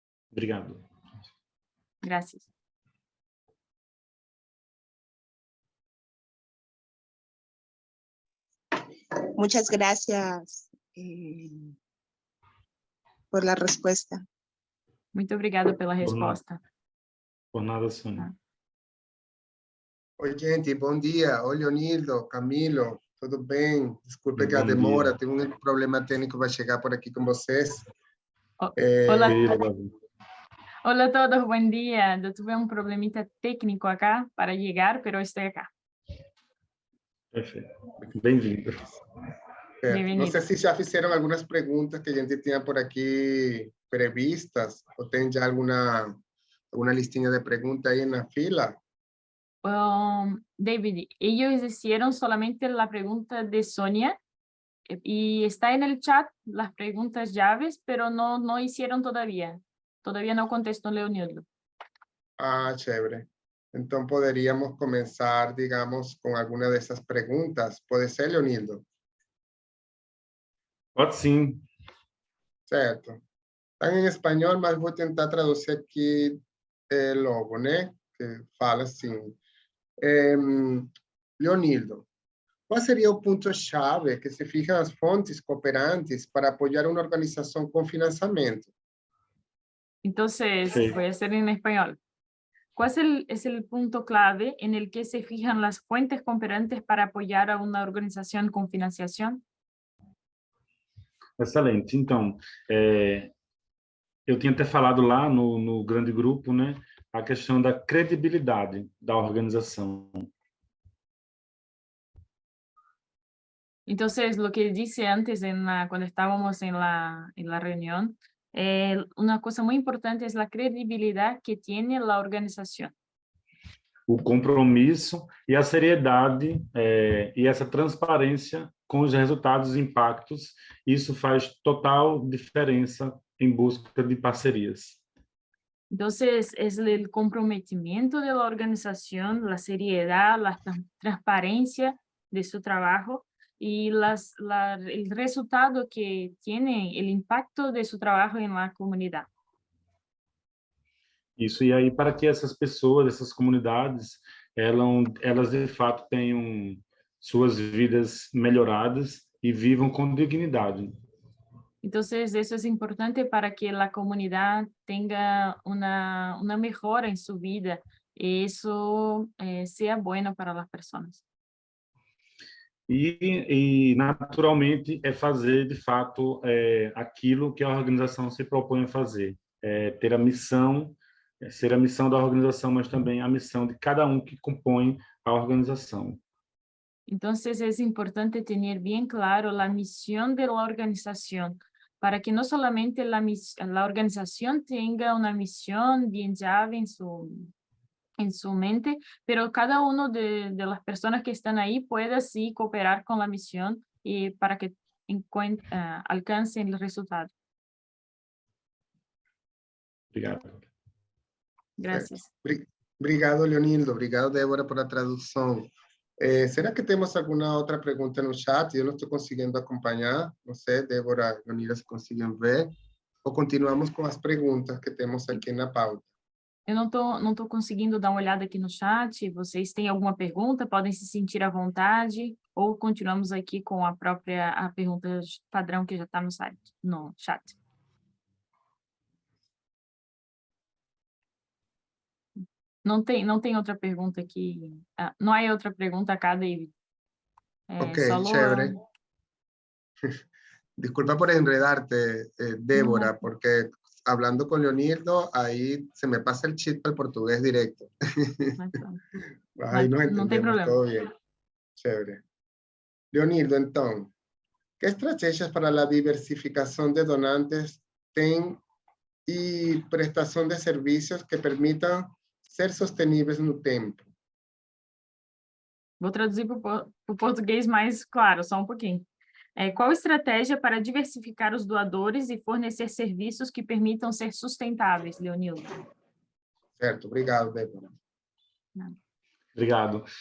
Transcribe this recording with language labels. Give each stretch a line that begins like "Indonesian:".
Portuguese: Obrigado.
Spanish: Gracias. Muchas gracias por la respuesta.
Portuguese: Muito obrigada pela resposta. Por nada, Sônia. Oi, gente, bom dia. Oi, Leonildo, Camilo, tudo bem? Desculpe que a Bom demora, dia. tenho um problema técnico para chegar por aqui com vocês.
Spanish: Hola, David. hola a todos, buen día. Yo tuve un problemita técnico acá para llegar, pero estoy acá.
Portuguese: Perfeito. Bem-vindo. Não sei se já fizeram algumas perguntas que a gente tinha por aqui previstas, ou tem já alguma listinha de perguntas aí na fila.
Spanish: David, ellos hicieron solamente la pregunta de Sonia y está en el chat las preguntas llaves, pero no hicieron todavía. Todavía no contestó Leonildo. Ah, chévere.
Portuguese: Então, poderíamos começar, digamos, com alguma dessas perguntas. Pode ser, Leonildo? Pode sim. Certo. Está em espanhol, mas vou tentar traduzir aqui logo, né? Que fala assim. Leonildo, qual seria o ponto-chave que
Spanish: se fija
Portuguese: as fontes cooperantes para apoiar uma organização com financiamento?
Spanish: Entonces, Sí. voy a hacer en español. ¿Cuál es el punto clave en el que se fijan las fuentes cooperantes para apoyar a una organización con financiación? Excelente.
Portuguese: Então, eu tinha até falado lá no grande grupo, né, a questão da credibilidade da organização.
Spanish: Entonces, lo que dije antes cuando estábamos en la reunión, una cosa muy importante es la credibilidad que tiene la organización.
Portuguese: O compromisso e a seriedade e essa transparência com os resultados e impactos, isso faz total diferença em busca de parcerias.
Spanish: Entonces, es el comprometimiento de la organización, la seriedad, la transparencia de su trabajo y el resultado que tiene, el impacto de su trabajo en la comunidad.
Portuguese: Isso, e aí para que essas pessoas, essas comunidades, elas de fato tenham suas vidas melhoradas e vivam com dignidade.
Spanish: Entonces, eso es importante para que la comunidad tenga una mejora en su vida y eso sea bueno para las personas.
Portuguese: E naturalmente é fazer de fato aquilo que a organização se propõe a fazer, ter a missão, ser a missão da organização, mas também a missão de cada um que compõe a organização.
Spanish: Entonces es importante tener bien claro la misión de la organización para que no solamente la organización tenga una misión bien llave en su mente, pero cada uno de las personas que están ahí pueda así cooperar con la misión y para que alcancen el resultado.
Portuguese: Obrigado.
Spanish: Gracias.
Portuguese: Obrigado, Leonildo. Obrigado, Débora,
Spanish: por la traducción. ¿Será que tenemos alguna otra pregunta en el chat? Yo no estoy consiguiendo acompañar. No sé, Débora, Leonildo, se consiguen ver.
Portuguese: O continuamos com as perguntas que temos aqui na pauta. Eu não tô conseguindo dar uma olhada aqui no chat. Vocês têm alguma pergunta? Podem se sentir à vontade. Ou continuamos aqui com a pergunta padrão que já está no chat. Não tem outra pergunta aqui. Não há outra pergunta acá, David.
Spanish: Ok, chévere. Disculpa por enredarte, Débora, No. porque hablando con Leonildo, ahí se me pasa el chip al portugués directo. Ahí nos
Portuguese: Não tem
Spanish: entendemos,
Portuguese: problema.
Spanish: todo bien. Chévere. Leonildo, entonces, ¿qué estrategias para la diversificación de donantes y prestación de servicios que permitan ser sostenibles
Portuguese: no tempo? Vou traduzir para o português mais claro, só um pouquinho. Qual estratégia para diversificar os doadores e fornecer serviços que permitam ser sustentáveis, Leonildo? Certo, obrigado, Débora. Obrigado.